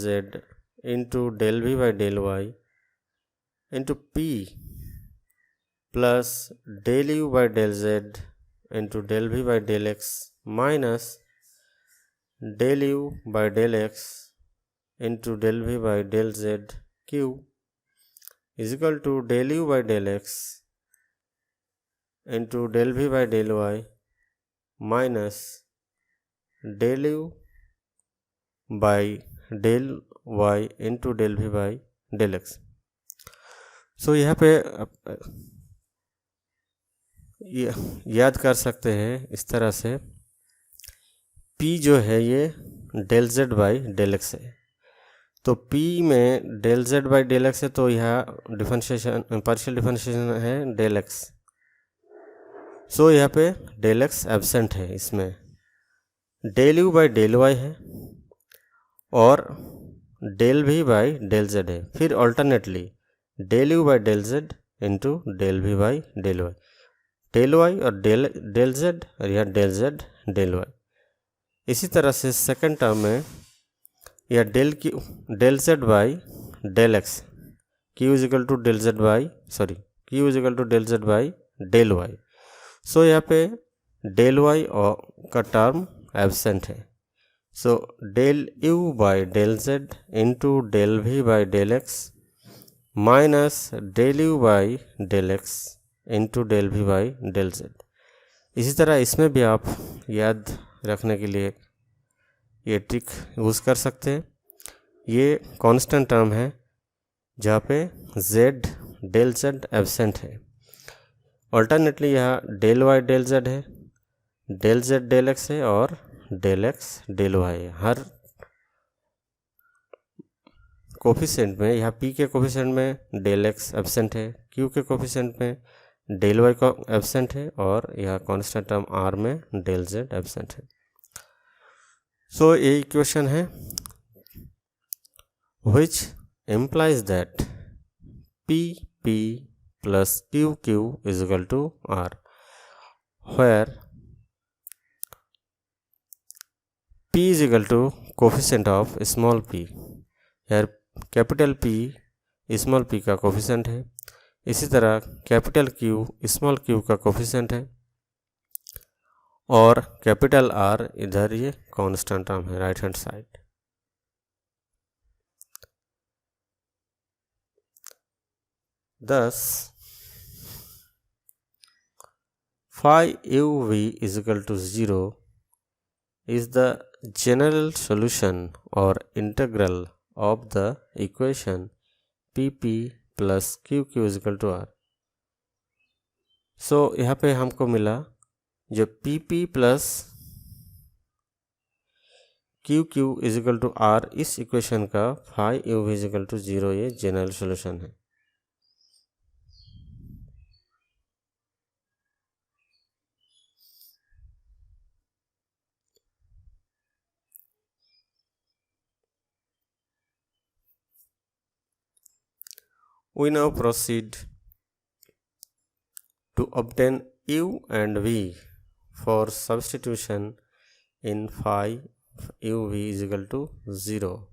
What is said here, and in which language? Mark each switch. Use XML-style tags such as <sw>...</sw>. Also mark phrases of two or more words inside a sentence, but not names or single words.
<en>z into del v by del y into p plus del u by del z into del v by del x minus del u by del x into del v by del z q is equal to del u by del x into del v by del y minus del u by del y into del v by del x.</en> <hi>सो यहाँ पे याद कर सकते हैं इस तरह से, p जो है ये</hi> <en>del z by del x</en> <hi>है, तो p में</hi> <en>del z by del x</en> <hi>है, तो यह</hi> <en>differentiation partial differentiation</en> <hi>है</hi> <en>del x.</en> <hi>सो यहाँ पे</hi> <en>del x</en> <hi>एब्सेंट है, इसमें</hi> <en>del u by del y</en> <hi>है और</hi> <en>del v by del z</en> <hi>है.</hi> <en>फिर alternately del u by del z into del v by del y, del y और del z और यह del z del y.</en> <hi>इसी तरह से</hi> <en>second term</en> <hi>में यह</hi> <en>del z by del x, q is equal to del z by q is equal to del z by del y.</en> <hi>सो यहाँ पे</hi> <en>del y</en> <hi>का</hi> <en>term absent</en> <hi>है.</hi> <en>सो del u by del z into del v by del x minus del u by del x into del v by del z.</en> <hi>इसी तरह इसमें भी आप याद रखने के लिए ये</hi> <en>trick use</en> <hi>कर सकते हैं. ये</hi> <en>constant term</en> <hi>है जहाँ पे</hi> <en>z del z absent</en> <hi>है.</hi> <en>ऑल्टरनेटली यहाँ del y del z है, del z del x है और del x del y है.</en> <hi>हर कोफिशिएंट में, यहाँ p के कोफिशिएंट में</hi> <en>del x</en> <hi>एब्सेंट है, q के कोफिशिएंट में</hi> <en>del y</en> <hi>का एब्सेंट है और यह</hi> <en>constant term</en> <hi>r में</hi> <en>del z</en> <hi>एब्सेंट है. सो ये इक्वेशन है</hi> <en>which implies that p plus q is equal to r, where p is equal to coefficient of small p.</en> <hi>here</hi> <en>capital P small p</en> <hi>का कोफिशिएंट है, इसी तरह</hi> <en>capital Q small q</en> <hi>का कोफिशिएंट है और</hi> <en>capital R</en> <hi>इधर ये</hi> <en>constant term</en> <hi>है</hi> <en>right hand side. Thus, phi uv is equal to 0 is the general solution or integral of the equation pp plus qq is equal to r.</en> <hi>सो यहाँ पे हमको मिला जो</hi> <en>pp plus qq is equal to r,</en> <hi>इस इक्वेशन का</hi> <en>phi uv is equal to 0 ये general solution है. We now proceed to obtain u and v for substitution in phi uv is equal to 0.</en>